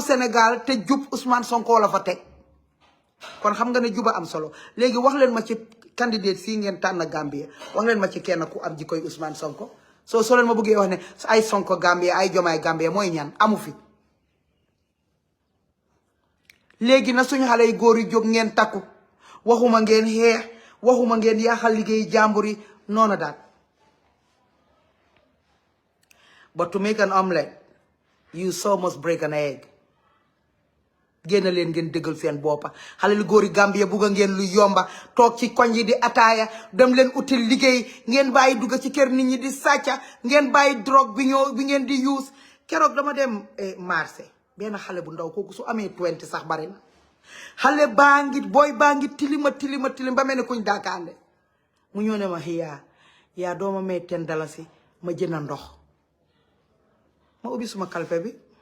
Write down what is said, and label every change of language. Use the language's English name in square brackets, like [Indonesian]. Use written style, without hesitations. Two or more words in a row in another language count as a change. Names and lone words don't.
[Wolof] Sénégal te jub Ousmane Sonko la fa tek kon xam nga ne juba am solo légui wax leen ma ci candidate si ngeen tan Gambia wax leen ma ci kenn ku am jikoy Ousmane Sonko so leen ma bëggé wax ne ay Sonko Gambia ay Jomaay Gambia moy ñaan amu fi léegi na suñu xale yi góor yi jóg ngeen takku waxuma ngeen xeex waxuma ngeen yaaxal liggéey jàmbur yi noona daal. [English] But to make an omelette you so must break an egg. [Wolof] génn leen ngeen dëggal seen boppa xale lu góori Gambia bugga ngeen lu yomba toog ci koñ yi di ataaya dem leen util liggéey ngeen bàyyi dugga ci kër nit ñi di sàcca ngeen bàyyi drogue bi ngeen di use. keroog dama dem marché benn xale bu ndaw kooku su amee 20 sax bari na xale booy baa ngi tilim ba mel ne kuñ daakaande mu ñëw ne ma yaa dooma may $10 ma jënd ndox ma ubbi suma kalpe bi